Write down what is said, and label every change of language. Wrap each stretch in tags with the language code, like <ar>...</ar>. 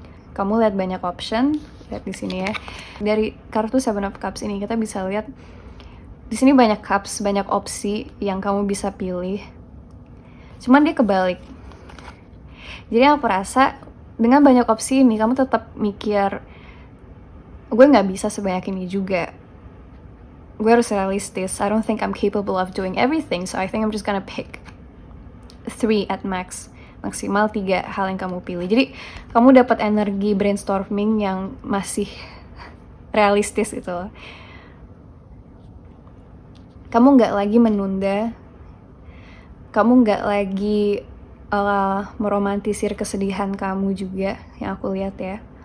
<id>Kamu lihat banyak option, lihat di sini ya. Dari kartu Seven of Cups ini kita bisa lihat di sini banyak cups, banyak opsi yang kamu bisa pilih. Cuman dia kebalik. Jadi aku rasa dengan banyak opsi ini kamu tetap mikir, gue nggak bisa sebanyak ini juga. Gue harus realistis.</id> <en>I don't think I'm capable of doing everything, so I think I'm just gonna pick 3 at max.</en> <id>Maksimal 3 hal yang kamu pilih. Jadi kamu dapat energi brainstorming yang masih realistis gitu loh. Kamu nggak lagi menunda. Kamu nggak lagi meromantisir kesedihan kamu juga, yang aku lihat ya.</id>